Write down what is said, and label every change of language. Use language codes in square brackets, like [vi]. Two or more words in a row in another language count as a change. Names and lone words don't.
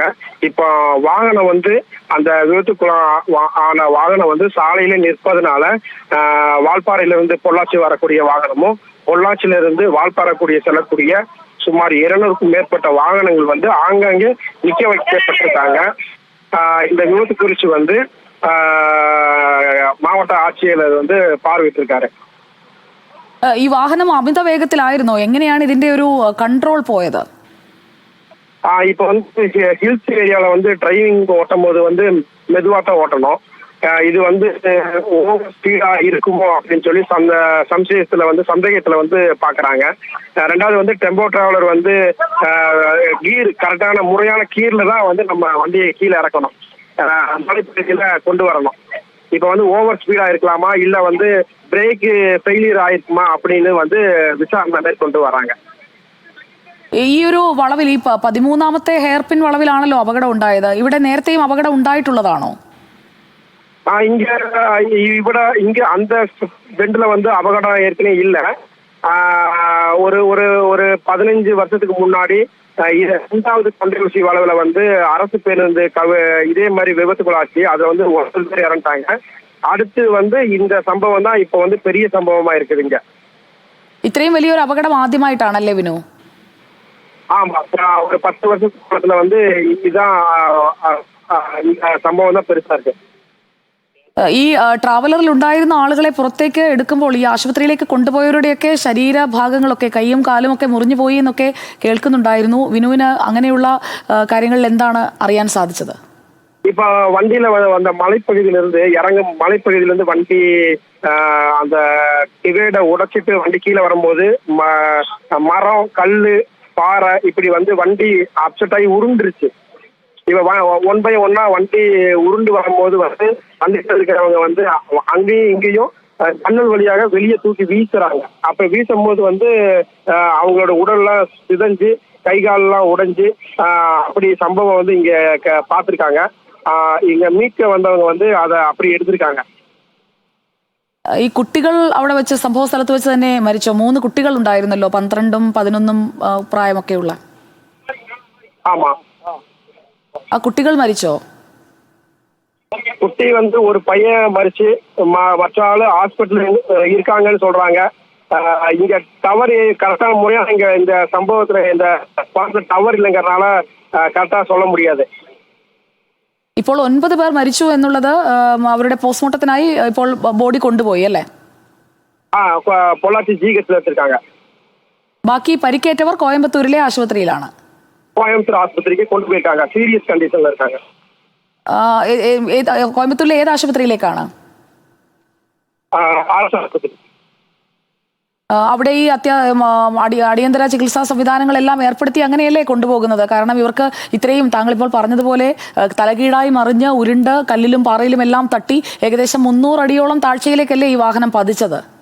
[ta] இப்போ வாகனம் வந்து அந்த விபத்துக்குள்ளான வாகனம் வந்து சாலையில நிற்பதனால வால்பாறையில இருந்து பொள்ளாச்சி வரக்கூடிய வாகனமும், பொள்ளாச்சியில இருந்து வால்பாறை செல்லக்கூடிய சுமார் 200க்கும் மேற்பட்ட வாகனங்கள் வந்து ஆங்காங்கே நிக்க வைக்கப்பட்டிருக்காங்க. இந்த விபத்து குறித்து வந்து [ml] മാവട്ട ആഴ്ചയിൽ [ta] வந்து பார்வையிட்டிருக்காரு. [ml] ഈ വാഹനം അമിത വേഗത്തിലായിരുന്നോ? എങ്ങനെയാണ് ഇതിന്റെ ഒരു കൺട്രോൾ പോയത്? [ta] இப்போ வந்து [en] hills areala [ta] வந்து டிரைவிங் ஓட்டும் போது வந்து மெதுவாக தான் ஓட்டணும். இது வந்து [en] over speeda [ta] இருக்குமோ அப்படின்னு சொல்லி சந்தேகத்துல வந்து பாக்குறாங்க. ரெண்டாவது வந்து டெம்போ டிராவலர் வந்து கீர் கரெக்டான முறையான கீர்ல தான் வந்து நம்ம வண்டியை கீழே இறக்கணும், மலைப்பகுதியில கொண்டு வரணும். இப்ப வந்து [en] over speeda [ta] இருக்கலாமா இல்ல வந்து [en] brake failure [ta] ஆயிருக்குமா அப்படின்னு வந்து விசாரணை மேற்கொண்டு வராங்க. [ml] ഈ ഒരു വളവിൽ, ഈ 13ാമത്തെ [en] hair pin [ml] വളവിലാണല്ലോ അപകടം ഉണ്ടായത്. ഇവിടെ നേരത്തെയും അപകടം ഉണ്ടായിട്ടുള്ളതാണോ? [ta] இங்க அந்த பெண்ட்ல வந்து அபகடம் ஏற்கனவே இல்ல. ஒரு 15 வருஷத்துக்கு முன்னாடி 2வது கொண்டை ஊசி வளவுல வந்து அரசு பேருந்து இதே மாதிரி விபத்துக்குள்ளாச்சு. அதுல வந்து 9 பேர் இறந்துட்டாங்க. அடுத்து வந்து இந்த சம்பவம் தான் இப்ப வந்து பெரிய சம்பவமா இருக்குதுங்க. [ml] ഇത്രയും വലിയൊരു അപകടം ആദ്യമായിട്ടാണല്ലേ വിനു? [ta] ஆமா, ஒரு 10 வருஷத்துல வந்து இதுதான் சம்பவம் தான் பெருசா இருக்கு. [ml] ഈ ട്രാവലറിൽ ഉണ്ടായിരുന്ന ആളുകളെ പുറത്തേക്ക് എടുക്കുമ്പോൾ ഈ ആശുപത്രിയിലേക്ക് കൊണ്ടുപോയവരുടെയൊക്കെ ശരീരഭാഗങ്ങളൊക്കെ, കൈയും കാലും ഒക്കെ മുറിഞ്ഞു പോയി എന്നൊക്കെ കേൾക്കുന്നുണ്ടായിരുന്നു. വിനുവിന് അങ്ങനെയുള്ള കാര്യങ്ങളിൽ എന്താണ് അറിയാൻ സാധിച്ചത്? [ta] இப்ப வண்டியில அந்த மலைப்பகுதியிலிருந்து வண்டி அந்த டிவைட உடைச்சிட்டு வண்டி கீழே வரும்போது மரம், கல்லு, பாறை இப்படி வந்து வண்டி அப்செட் ஆகி உருண்டுருச்சு. இப்ப 1 by 1 வண்டி உருண்டு வரும்போது வந்து வண்டியில் இருக்கிறவங்க வந்து அங்கேயும் இங்கேயும் ஜன்னல் வழியாக வெளியே தூக்கி வீசுறாங்க. அப்ப வீசும் போது வந்து அவங்களோட உடல்லாம் சிதைஞ்சு, கை காலெல்லாம் உடைஞ்சு அப்படி சம்பவம் வந்து இங்க பார்த்திருக்காங்க. இங்க மீட்க வந்தவங்க வந்து அதை அப்படி எடுத்திருக்காங்க. [ml] ഈ കുട്ടികൾ അവിടെ വെച്ച്, സംഭവ സ്ഥലത്ത് വെച്ച് തന്നെ മരിച്ചോ? 3 കുട്ടികൾ ഉണ്ടായിരുന്നല്ലോ, 12ഉം 11ഉം പ്രായമൊക്കെയുള്ള. [ta] ஆமா, [ml] ആ കുട്ടികൾ മരിച്ചോ? [ta] குட்டி வந்து ஒரு பையன் மறிச்சு, மற்ற ஆளு ஹாஸ்பிட்டல் இருக்காங்கன்னு சொல்றாங்க. இங்க டவர் கரெக்டான முறையா இங்க இந்த சம்பவத்துல இந்த டவர் இல்லைங்கிறதுனால கரெக்டா சொல்ல முடியாது. [ml] ഇപ്പോൾ 9 പേർ മരിച്ചു എന്നുള്ളത് അവരുടെ പോസ്റ്റ്മോർട്ടത്തിനായി ഇപ്പോൾ ബോഡി കൊണ്ടുപോയി അല്ലേ? [ta] பொள்ளாச்சி ஜிஹெச்ல வச்சிருக்காங்க. [ml] ബാക്കി പരിക്കേറ്റവർ കോയമ്പത്തൂരിലെ ആശുപത്രിയിലാണ്. [ta] கோயம்புத்தூர் ஆஸ்பத்திரிக்கு கொண்டு போயிருக்காங்க. [en] serious conditionla [ta] இருக்காங்க. [ml] കോയമ്പത്തൂരിലെ ഏത് ആശുപത്രിയിലേക്കാണ്? [ta] அரசு ஆஸ்பத்திரி. [ml] അവിടെ ഈ അടിയന്തര ചികിത്സാ സംവിധാനങ്ങളെല്ലാം ഏർപ്പെടുത്തി അങ്ങനെയല്ലേ കൊണ്ടുപോകുന്നത്? കാരണം ഇവർക്ക് ഇത്രയും താങ്കളിപ്പോൾ പറഞ്ഞതുപോലെ തലകീഴായി മറിഞ്ഞ് ഉരുണ്ട് കല്ലിലും പാറയിലും എല്ലാം തട്ടി ഏകദേശം 300 അടിയോളം താഴ്ചയിലേക്കല്ലേ ഈ വാഹനം പതിച്ചത്?